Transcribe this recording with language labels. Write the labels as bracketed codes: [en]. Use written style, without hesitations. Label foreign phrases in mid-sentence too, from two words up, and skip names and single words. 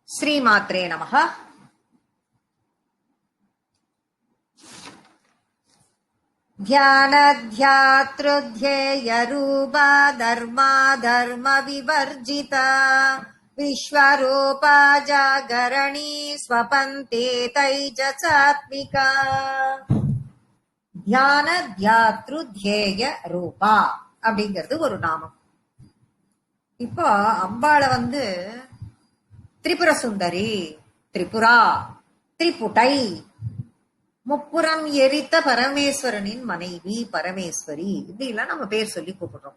[sa] श्रीमात्रे नमः. ध्यानध्यातृध्येय रूपा धर्मा धर्म विवर्जिता विश्वरूपा जागरणी स्वपन्ते तैजसात्मिका ध्यान ध्यातृ ध्येय रूपा [ta] அப்படிங்கிறது ஒரு நாமம். இப்போ அம்பாளை திரிபுர சுந்தரி, திரிபுரா, திரிபுட்டை, முப்புறம் எரித்த பரமேஸ்வரனின் மனைவி பரமேஸ்வரி, இப்படி எல்லாம் நம்ம பேர் சொல்லி கூப்பிடுறோம்.